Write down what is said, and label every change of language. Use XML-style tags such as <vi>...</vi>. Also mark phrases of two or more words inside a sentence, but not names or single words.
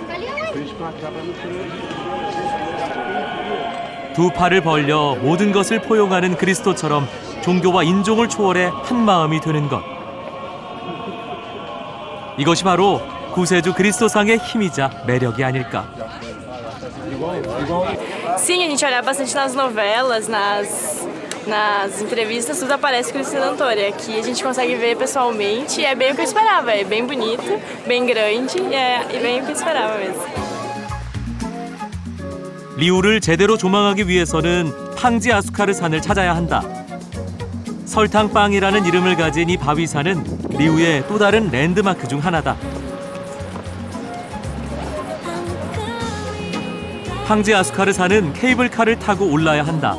<ko>두 팔을 벌려 모든 것을 포용하는 그리스도처럼 종교와 인종을 초월해 한 마음이 되는 것. 이것이 바로 구세주 그리스도상의 힘이자 매력이 아닐까.</ko> <pt>Sim, a gente olhava bastante nas novelas, nas entrevistas tudo aparece Cristina Antônia. Aqui a gente consegue ver pessoalmente e é bem o que eu esperava. É bem bonito, bem grande e bem o que eu esperava mesmo.</pt> <ko>리우를 제대로 조망하기 위해서는 팡지 아수카르 산을 찾아야 한다. 설탕빵이라는 이름을 가진 이 바위산은 리우의 또 다른 랜드마크 중 하나다. 팡지 아수카르 산은 케이블카를 타고 올라야 한다.</ko>